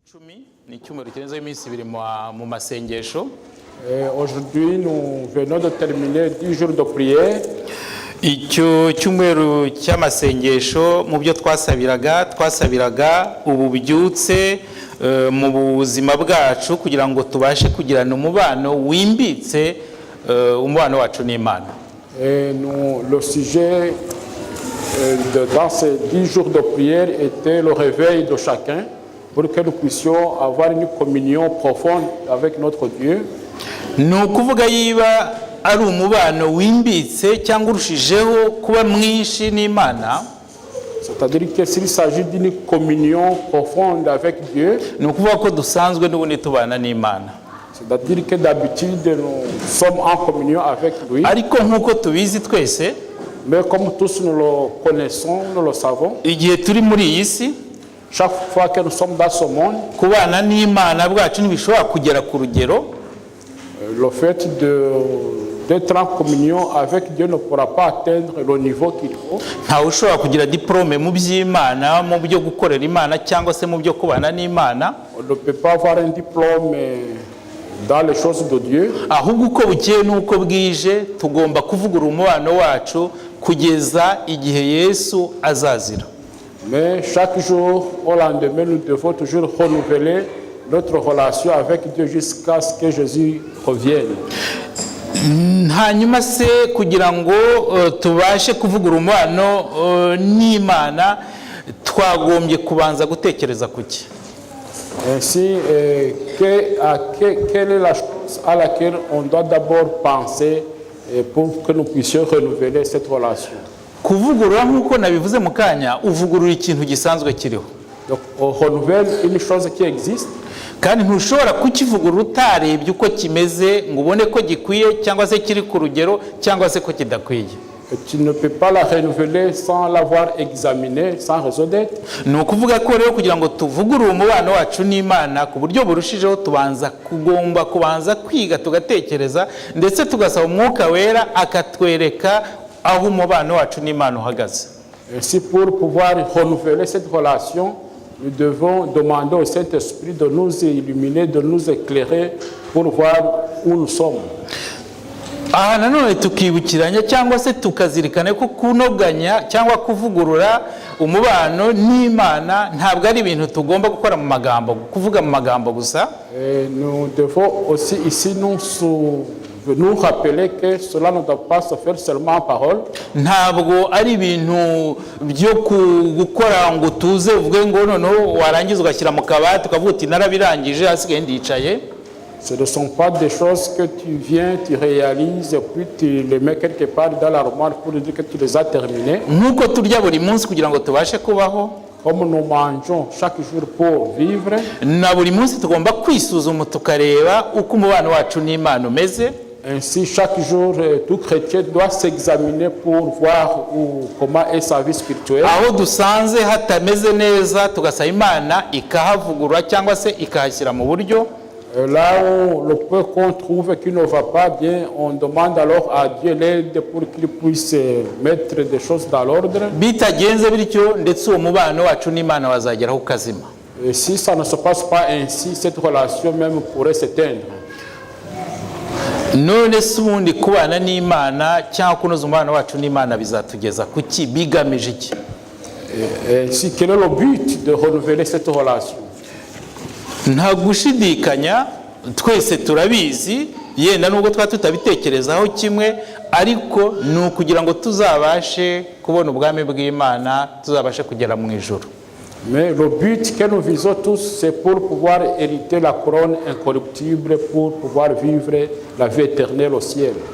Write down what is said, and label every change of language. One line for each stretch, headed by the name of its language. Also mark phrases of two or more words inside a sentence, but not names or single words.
French: Aujourd'hui, nous venons de terminer 10 jours de prière.
Kinyarwanda: Icyo cyumweru cy'amasengesho mu byo twasabiraga ububyutse mu buzima bwacu kugira ngo tubashe kugirana umubano wimbitse umubano wacu n'Imana.
French: Le sujet dans ces 10 jours de prière était le réveil de chacun pour que nous puissions avoir une communion profonde avec notre Dieu.
Kinyarwanda: Nukuvuga yiba ari umubano wimbitse cyangwa urushijeho kuba mwinshi n'Imana.
French: C'est-à-dire que s'il s'agit d'une communion profonde avec Dieu,
Kinyarwanda: nukuvuga ko dusanzwe n'ubundi tubana n'Imana.
French: C'est-à-dire que d'habitude nous sommes en communion avec lui.
Kinyarwanda: Ariko nkuko tubizi twese,
French: mais comme tous nous le connaissons, nous le savons,
Kinyarwanda: igihe turi muri iyi si,
French: chaque fois que nous sommes dans ce monde,
Kinyarwanda: kubana n'Imana bwacu ntibishobora kugera ku rugero.
French: Le fait d'être en communion avec Dieu ne pourra pas atteindre le niveau qu'il faut.
Kinyarwanda: Ntawe ushobora kugira diplôme mu by'Imana, mu byo gukorera Imana cyangwa se mu byo kubana n'Imana.
French: On ne peut pas avoir un diplôme dans les choses de Dieu.
Kinyarwanda: Ahubwo uko bukeye n'uko bwije tugomba kuvugura umubano wacu kugeza igihe Yesu azazira.
French: Mais chaque jour au lendemain, nous devons toujours renouveler notre relation avec Dieu jusqu'à ce que Jésus revienne.
Kinyarwanda: Hanyuma se kugira ngo tubashe kuvugura umubano n'Imana twagombye kubanza gutekereza kuki.
French: Ainsi, quelle est la chose à laquelle on doit d'abord penser pour que nous puissions renouveler cette relation?
Kinyarwanda: Kuvugurura nk'uko nabivuze mu kanya, uvugurura ikintu gisanzwe kiriho.
French: Donc on renouvelle une chose qui existe.
Kinyarwanda: Kandi ntushobora kukivugurura utarebye uko kimeze ngo ubone ko gikwiye cyangwa se kiri ku rugero cyangwa se ko kidakwiye.
French: Tu ne peux pas la renouveler sans l'avoir examinée, sans raison d'être.
Kinyarwanda: Ni ukuvuga ko rero kugira ngo tuvugurure umubano wacu n'Imana ku buryo burushijeho tugomba kubanza kwiga tugatekereza ndetse tugasaba Umwuka Wera akatwereka aho umubano wacu n'Imana uhagaze.
French: Ainsi, pour pouvoir renouveler cette relation, nous devons demander au Saint-Esprit de nous illuminer, de nous éclairer pour voir où nous sommes.
Kinyarwanda: Aha nanone tukibukiranya cyangwa se tukazirikana ko kunoganya cyangwa kuvugurura umubano n'Imana ntabwo ari ibintu tugomba gukora mu magambo, kuvuga mu magambo gusa.
French: Nous devons aussi ici nous rappeler que cela ne doit pas se faire seulement en parole.
Kinyarwanda: Ntabwo ari ibintu byo gukora ngo tuze uvuge ngo noneho warangiza ugashyira mu kabati ukavuga uti narabirangije hasigaye ndicaye.
French: Ce ne sont pas des choses que tu viens, tu réalises et puis tu les mets quelque part dans l'armoire pour dire que tu les as terminées.
Kinyarwanda: Nkuko turya buri munsi kugira ngo tubashe kubaho.
French: Comme nous mangeons chaque jour pour vivre.
Kinyarwanda: Na buri munsi tugomba kwisuzuma tukareba uko umubano wacu n'Imana umeze.
French: Ainsi, chaque jour, tout chrétien doit s'examiner pour voir comment est sa vie spirituelle.
Kinyarwanda: Aho dusanze hatameze neza tugasaba Imana ikahavugurura cyangwa se ikahashyira mu buryo.
French: Là où le peu qu'on trouve qui ne va pas bien, on demande alors à Dieu l'aide pour qu'il puisse mettre des choses dans l'ordre.
Kinyarwanda: Bitagenze bityo ndetse uwo mubano wacu n'Imana wazageraho ukazima.
French: Et si ça ne se passe pas ainsi, cette relation même pourrait s'éteindre.
Kinyarwanda: None se ubundi kubana n'Imana cyangwa kunoza umubano wacu n'Imana bizatugeza kuki, bigamije iki?
French: Ainsi, quel est le but de renouveler cette relation?
Kinyarwanda: Nta gushidikanya twese turabizi, yenda nubwo tutabitekerezaho kimwe, ariko ni ukugira ngo tuzabashe kubona ubwami bw'Imana, tuzabashe kugera mu ijuru.
French: Mais le but que nous visons tous, c'est pour pouvoir hériter la couronne incorruptible, pour pouvoir vivre la vie éternelle au ciel.